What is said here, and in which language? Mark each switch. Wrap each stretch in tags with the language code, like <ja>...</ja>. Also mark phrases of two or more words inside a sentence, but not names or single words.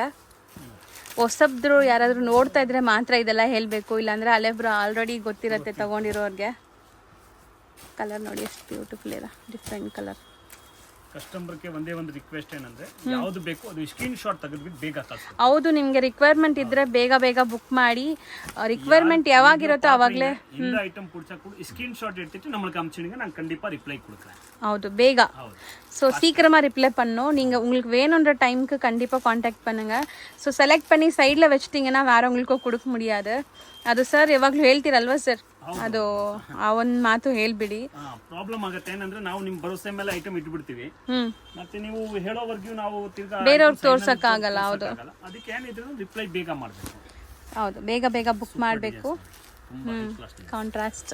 <kn>ಹೊಸಬ್ರು ಯಾರಾದರೂ ನೋಡ್ತಾ ಇದ್ರೆ ಮಾತ್ರ ಇದೆಲ್ಲ ಹೇಳಬೇಕು, ಇಲ್ಲಾಂದರೆ ಅಲೆಬ್ರು ಆಲ್ರೆಡಿ ಗೊತ್ತಿರುತ್ತೆ ತಗೊಂಡಿರೋರಿಗೆ. ಕಲರ್ ನೋಡಿ ಎಷ್ಟು ಬ್ಯೂಟಿಫುಲ್ ಇದೆ,</kn> <en>different colour.</en> <kn>ಕಸ್ಟಮರ್ಗೆ ಒಂದೇ ಒಂದು ರಿಕ್ವೆಸ್ಟ್ ಏನಂದ್ರೆ ಯಾವುದು ಬೇಕು ಅದು</kn> <en>screen shot</en> <kn>ತೆಗೆದ್ಬಿಟ್ಟು ಬೇಗ ಕಳಿಸಿ. ಹೌದು, ನಿಮಗೆ ರಿಕ್ವೈರ್ಮೆಂಟ್ ಇದ್ರೆ ಬೇಗ ಬುಕ್ ಮಾಡಿ. ರಿಕ್ವೈರ್ಮೆಂಟ್ ಯಾವಾಗಿರುತ್ತೋ ಅವಾಗಲೇ</kn> <ta>இந்த ஐட்டம் பிடிச்சா கூட</ta> <en>screen shot</en> <ta>எடுத்துட்டு நம்மளுக்கு அனுப்பிச்சிடுங்க, நான் கண்டிப்பா ரிப்ளை கொடுக்குறேன்.</ta> <kn>ಹೌದು, ಬೇಗ.</kn> <ta>ஸோ சீக்கிரமாக ரிப்ளை பண்ணோம். நீங்கள் உங்களுக்கு வேணுன்ற டைமுக்கு கண்டிப்பாக காண்டாக்ட் பண்ணுங்கள். ஸோ செலக்ட் பண்ணி சைடில் வச்சிட்டிங்கன்னா வேறவங்களுக்கும் கொடுக்க முடியாது.</ta> <kn>ಅದು ಸರ್ ಯಾವಾಗಲೂ ಹೇಳ್ತೀರಲ್ವಾ ಸರ್, ಅದು ಆ ಒಂದು ಮಾತು ಹೇಳ್ಬಿಡಿ. ಪ್ರಾಬ್ಲಮ್ ಆಗುತ್ತೆ ಏನಂದ್ರೆ ನಾವು ನಿಮ್ಮ ಭರವಸೆ ಮೇಲೆ ಐಟಮ್ ಇಟ್ಬಿಡ್ತೀವಿ, ಮತ್ತೆ ನೀವು ಹೇಳೋವರೆಗೂ ನಾವು ತಿರ್ಗಾ ಬೇರೆಯವ್ರಿಗೆ ತೋರ್ಸಕ್ಕಾಗಲ್ಲ. ಹೌದು, ಅದಕ್ಕೆ ಏನಿದ್ರು ರಿಪ್ಲೈ ಬೇಗ ಮಾಡಬೇಕು. ಹೌದು, ಬೇಗ ಬುಕ್ ಮಾಡಬೇಕು. ಕಾಂಟ್ರಾಸ್ಟ್</kn>